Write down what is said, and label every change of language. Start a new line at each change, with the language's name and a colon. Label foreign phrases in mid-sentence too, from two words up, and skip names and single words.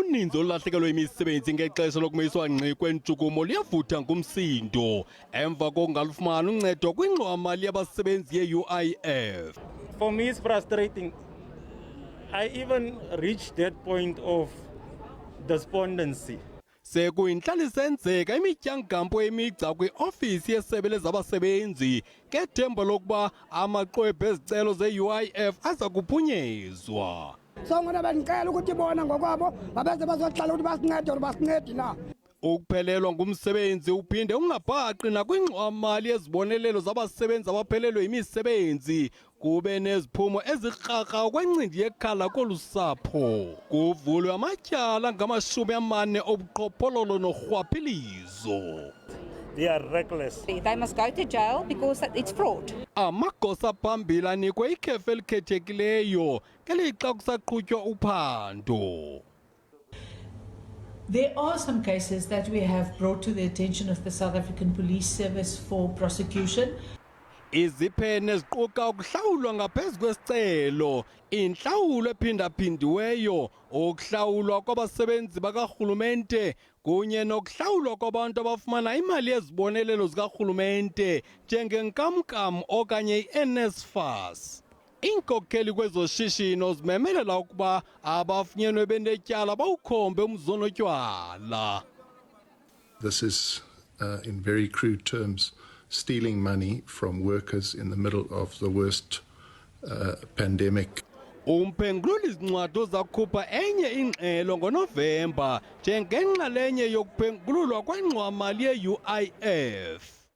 Xhosa: uninzi olahlekelwe imisebenzi ngexesha lokumiswa ngqi kwentshukumo liyavutha ngumsindo emva kokungalufumani uncedo kwingxowamali yabasebenzi ye-UIF.
English: For me, it's frustrating. I even reached that point of despondency.
Xhosa: Sekuyinhlala isenzeka imityangampo emigca kwiofisi yesebe lezabasebenzi ngethemba lokuba amaqwebhu ezicelo ze-UIF aza kuphunyezwa. So ngona bendicela ukuthi bona ngokwabo babeze bazohlala ukuthi basincede basincedi na. Ukuphelelwa ngumsebenzi uphinde ungabhaqi nakwingxowamali yezibonelelo zabasebenzi abaphelelwe yimisebenzi kube neziphumo ezirharha kwencindi yekhala kolusapho. Kuvulwe amatyala ngamashumi-40 obuqhophololo norhwaphilizo.
English: They are reckless. They must go to jail because it's fraud.
Xhosa: Amagosa phambili anikwe ikhefu elikhethekileyo ngelixa kusaqhutywa uphando.
English: There are some cases that we have brought to the attention of the South African Police Service for prosecution.
Xhosa: Iziphene ziquka ukuhlawulwa ngaphezu kwesicelo, inhlawulo ephindaphindiweyo, ukuhlawulwa kwabasebenzi bakarhulumente kunye nokuhlawulwa kwabantu abafumana imali yezibonelelo zikarhulumente njengenkamnkam okanye i-NSFAS. Iinkokheli kwezoshishino zimemelela ukuba abafunyenwe benetyala bawukhombe umzonotywala.
English: This is, in very crude terms, stealing money from workers in the middle of the worst pandemic.
Xhosa: Umphengululi zincwadi uzakhupha enye ingxelo ngoNovemba njengenxalenye yokuphengululwa kwengxowamali ye-UIF.